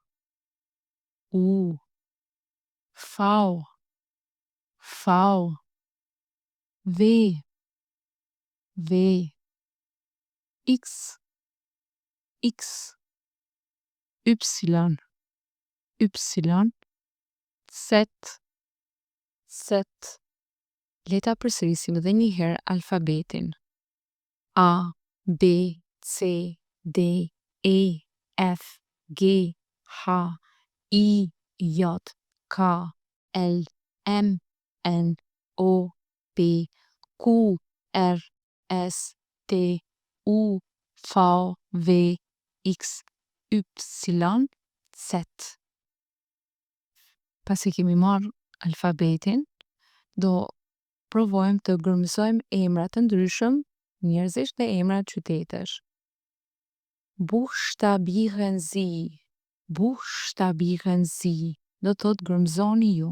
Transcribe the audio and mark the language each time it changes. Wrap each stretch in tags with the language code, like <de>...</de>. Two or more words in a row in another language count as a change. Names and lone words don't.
<de>U, V, V, V, V, X, X, Y, Y, Z, Z.</de> <sq>Le ta përsërisim edhe një herë alfabetin.</sq> <de>A, B, C, D, E, F, G, H, I, J, K, L, M, N, O, P, Q, R, S, T, U, V, W, X, Y, Z.</de> <sq>Pasi kemi marrë alfabetin, do provojmë të gërmësojmë emra të ndryshëm njerëzish dhe emra qytetesh.</sq> <de>Buchstabieren Sie. Buchstabieren Sie.</de> <sq>Do thot gërmëzoni ju.</sq>